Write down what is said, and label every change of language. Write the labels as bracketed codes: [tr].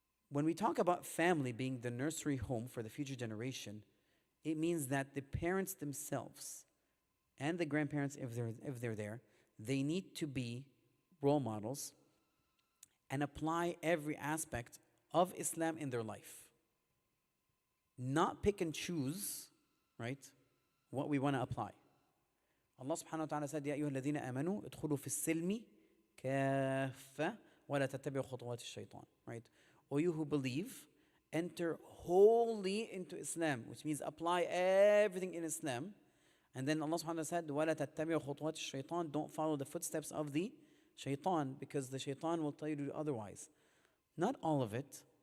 [en] When we talk about family being the nursery home for the future generation, it means that the parents themselves and the grandparents, if they're there, they need to be role models and apply every aspect of Islam in their life. Not pick and choose, right, what we want to apply. Allah subhanahu wa ta'ala said, [ar] يَا أَيُّهَا الَّذِينَ آمَنُوا ادْخُلُوا فِي السِّلْمِ كَافَّةً وَلَا تَتَّبِعُوا خُطُوَاتِ الشَّيْطَانِ. [en] Right? O you who believe, enter wholly into Islam, which means apply everything in Islam. And then Allah subhanahu wa ta'ala said, [ar] وَلَا تَتَّبِعُوا خُطُوَاتِ الشَّيْطَانِ. [en] Don't follow the footsteps of the shaitan, because the shaitan will tell you to do otherwise. Not all of it.